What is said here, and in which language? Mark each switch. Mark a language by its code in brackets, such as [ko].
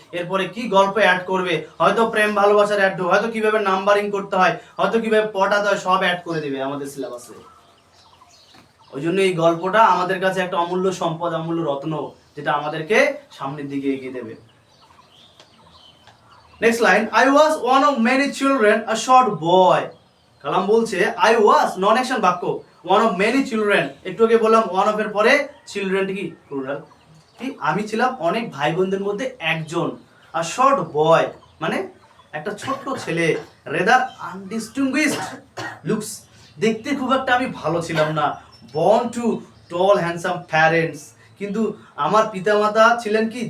[bn] এরপরে কি গল্প অ্যাড করবে, হয়তো প্রেম ভালোবাসার অ্যাড, হয়তো কিভাবে নাম্বারিং করতে হয়, হয়তো কিভাবে পটাতে হয়, সব অ্যাড করে দেবে আমাদের সিলেবাসে। ওই জন্য এই গল্পটা আমাদের কাছে একটা অমূল্য সম্পদ, অমূল্য রত্ন, যেটা আমাদেরকে সামনের দিকে এগিয়ে দেবে। [en] Next line, I was one of many children, a short boy. [bn] কালাম বলছে [en] I was, [bn] নন অ্যাকশন বাক্য, [en] one of many children। [bn] একটু আগে বললাম one of এর পরে চিলড্রেন কি প্লুরাল, কি আমি ছিলাম অনেক ভাই বোনদের মধ্যে একজন। [en] a short boy [bn] মানে একটা ছোট্ট ছেলে। [en] rather undistinguished looks, [bn] দেখতে খুব একটা আমি ভালো ছিলাম না। [en] born to tall handsome parents, [bn] কিন্তু আমার পিতামাতা ছিলেন কি?